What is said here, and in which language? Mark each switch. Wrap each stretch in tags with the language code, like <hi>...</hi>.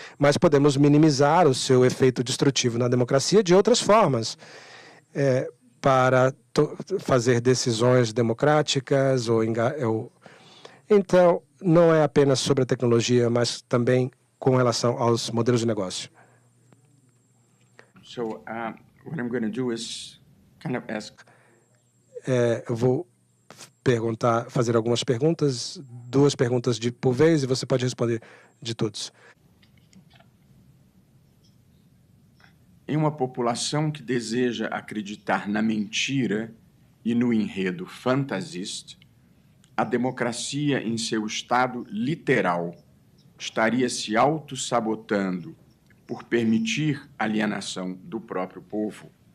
<pt>Mas podemos minimizar o seu efeito destrutivo na democracia de outras formas, para fazer decisões democráticas. Então, não é apenas sobre a tecnologia, mas também com relação aos modelos de negócio.</pt> <en>So, what I'm going to do is kind of ask.</en> <pt>Eu vou fazer algumas perguntas, 2 perguntas por vez, e você pode responder de todos. Em uma população que deseja acreditar na mentira e no enredo fantasista, a democracia em seu estado literal estaria se auto-sabotando por permitir alienação do próprio povo?</pt>